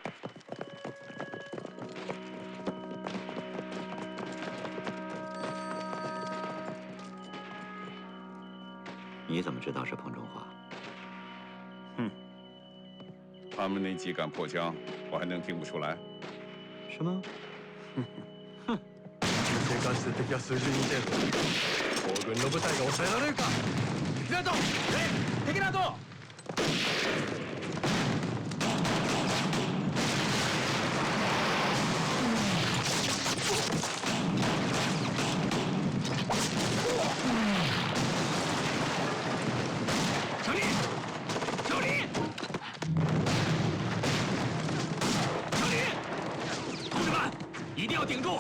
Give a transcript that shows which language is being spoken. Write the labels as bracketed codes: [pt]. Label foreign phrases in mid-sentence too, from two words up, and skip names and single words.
[zh] 你怎么知道是彭中华？哼，他们那几杆破枪，我还能听不出来？是吗？哼， [ja] 生還して敵は数十人程度。皇軍の部隊が抑えられるか。敵 [zh] 不要动！ [ja] 敵など！ [zh] 小林，小林，小林，同志们，一定要顶住！